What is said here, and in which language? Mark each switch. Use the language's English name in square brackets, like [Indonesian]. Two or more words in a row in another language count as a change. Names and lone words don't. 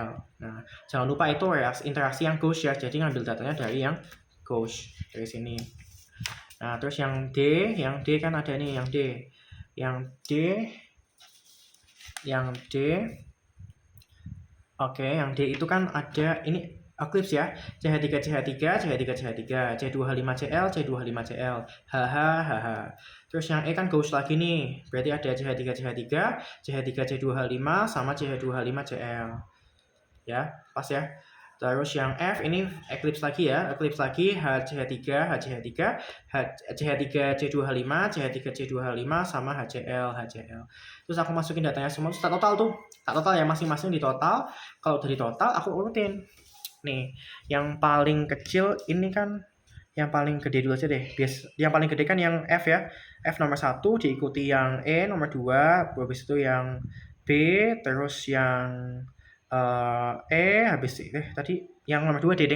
[Indonesian] Nah, jangan lupa itu interaksi yang Gauss ya, jadi ngambil datanya dari yang Gauss dari sini. Nah, terus yang D kan ada nih, yang D. Oke, yang D itu kan ada ini Eclipse ya, CH3, CH3, CH3, CH3, C2H5Cl, C2H5Cl, HH. Terus yang E kan ghost lagi nih, berarti ada CH3, CH3, CH3, C2H5, sama CH2H5Cl. Ya, pas ya. Terus yang F ini eclipse lagi ya, eclipse lagi HCH3, HCH3, CH3, C2H5, CH3, C2H5, sama HCl, HCl. Terus aku masukin datanya semua, tak total tuh, tak total ya, masing-masing di total. Kalau dari total aku urutin. Nih, yang paling kecil ini kan yang paling gede dulu aja deh. Yang paling gede kan yang F ya. F nomor 1 diikuti yang E nomor 2, habis itu yang B, terus yang habis tadi yang nomor 2 D ding.